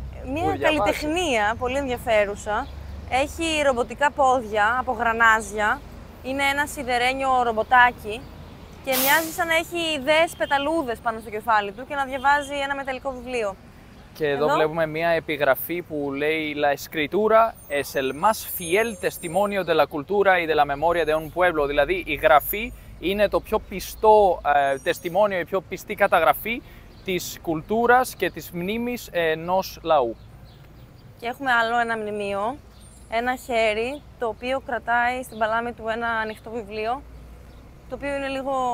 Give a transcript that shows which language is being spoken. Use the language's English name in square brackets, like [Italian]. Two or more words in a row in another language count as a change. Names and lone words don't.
[Greek] Μια καλλιτεχνία πολύ ενδιαφέρουσα. Έχει ρομποτικά πόδια από γρανάζια. Είναι ένα σιδερένιο ρομποτάκι και μοιάζει σαν να έχει ιδέες πεταλούδες πάνω στο κεφάλι του και να διαβάζει ένα μεταλλικό βιβλίο. Και εδώ βλέπουμε μια επιγραφή που λέει [Spanish] «La escritura es el más fiel testimonio de la cultura y de la memoria de un pueblo». [Greek] Δηλαδή η γραφή είναι το πιο πιστό τεστιμόνιο, η πιο πιστή καταγραφή της κουλτούρας και της μνήμης ενός λαού. Και έχουμε άλλο ένα μνημείο, ένα χέρι, το οποίο κρατάει στην παλάμη του ένα ανοιχτό βιβλίο, το οποίο είναι λίγο...